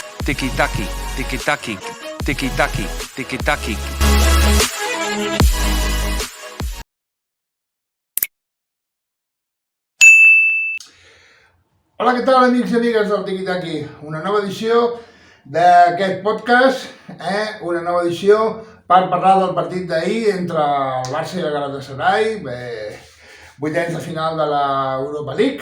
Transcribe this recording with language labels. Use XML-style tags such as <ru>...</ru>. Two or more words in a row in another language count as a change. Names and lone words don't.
<ca>tiki-taki, tiki-taki, tiki-taki, tiki-taki. Hola, què tal, amics i amigues del Tiki-Taki? Una nova edició d'aquest podcast, una nova edició per parlar del partit d'ahir entre el Barça i el Galatasaray, vuitens de final de l'Europa League.</ca>